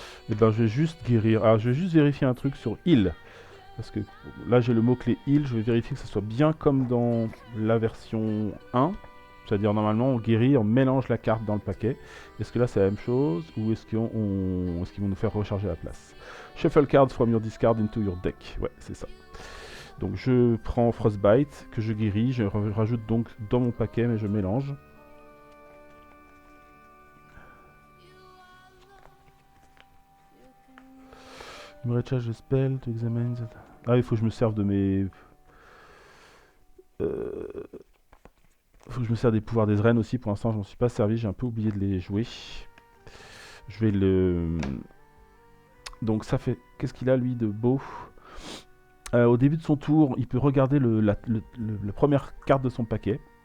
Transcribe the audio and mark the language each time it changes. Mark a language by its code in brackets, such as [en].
[fr] Et ben, je vais juste guérir. Alors, je vais juste vérifier un truc sur heal. Parce que là, j'ai le mot-clé heal. Je vais vérifier que ce soit bien comme dans la version 1. C'est-à-dire, normalement, on guérit, on mélange la carte dans le paquet. Est-ce que là, c'est la même chose? Ou est-ce qu'ils vont nous faire recharger la place? [en] Shuffle cards from your discard into your deck. [fr] Ouais, c'est ça. Donc, je prends Frostbite, que je guéris. Je rajoute donc dans mon paquet, mais je mélange. [en] Me recharge the spell to examine that... [fr] Ah, il faut que je me serve de mes... faut que je me serve des pouvoirs des reines aussi. Pour l'instant, je m'en suis pas servi. J'ai un peu oublié de les jouer. Je vais le... Donc ça fait... Qu'est-ce qu'il a, lui, de beau? Au début de son tour, il peut regarder la première carte de son paquet.